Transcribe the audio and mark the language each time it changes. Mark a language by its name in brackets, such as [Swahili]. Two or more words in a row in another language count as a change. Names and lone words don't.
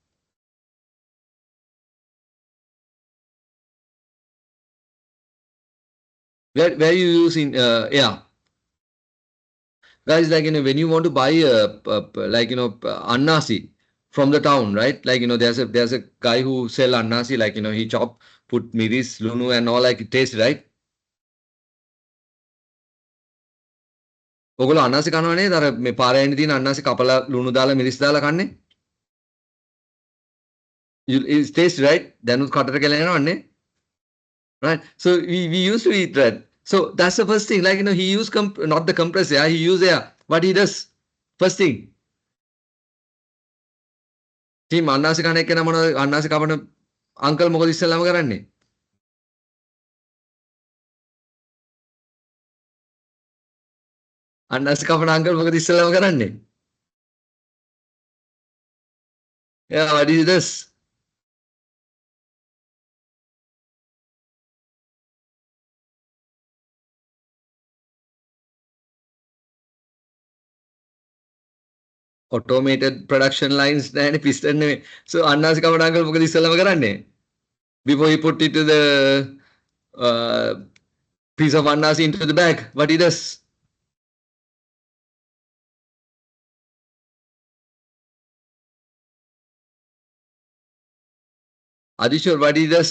[English] Where you use in air? Guys, like, when you want to buy like, annasi from the town, right? Like, there's a guy who sell annasi, like, he put [Sinhala] miris, lunu [English] and all, like it tastes, right? [Sinhala] ඔගොල්ලෝ අන්නාසි කනවා නේද? අර මේ පාරේ තියෙන අන්නාසි කපලා ලුණු දාලා මිරිස් දාලා කන්නේ. [English] It tastes right. [Sinhala] දැනුත් කටට කෙලෙනවන්නේ. [English] Right? So we used to eat that. So that's the first thing. Like, he used not the compressor, he used air. What he does? First thing. [Sinhala] Team අන්නාසි කන එක්කන මොනවද අන්නාසි කපන අංකල් මොකද ඉස්සෙල්ලාම කරන්නේ? අන්නාසි කපන අංකල් මොකද ඉස්සෙල්ලාම කරන්නේ? [English] Yeah, what is this? Automated production lines and piston. [Sinhala] So අන්නාසි කපන අංකල් මොකද ඉස්සෙල්ලාම කරන්නේ? [English] Before he put it to the piece of annasi into the bag, what he does? Adishwar, what he does?